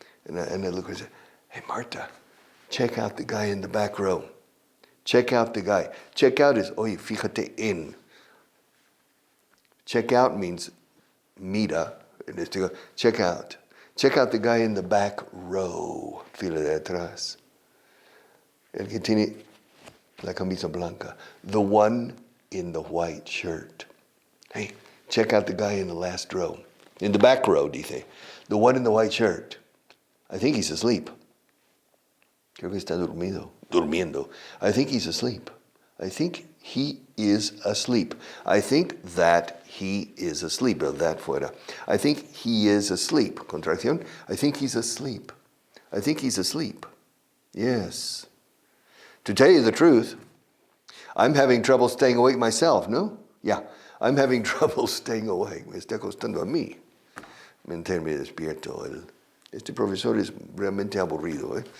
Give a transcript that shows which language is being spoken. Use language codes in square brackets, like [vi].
[en] And I look and say, hey, Marta, check out the guy in the back row. Check out the guy. Check out is, [es] oye, fíjate en. [en] Check out means mira. And it's to go, check out. Check out the guy in the back row. [es] Fila de atrás. El que tiene la camisa blanca. [en] The one in the white shirt. Hey, check out the guy in the last row. In the back row, dice. The one in the white shirt. I think he's asleep. [es] Creo que está durmiendo. [en] I think he's asleep. I think he is asleep. I think that he is asleep. O that fuera. I think he is asleep. Contracción. I think he's asleep. I think he's asleep. Yes. To tell you the truth, I'm having trouble staying awake myself, ¿no? Yeah, I'm having trouble staying awake. [es] Me está costando a mí mantenerme despierto. Este profesor es realmente aburrido.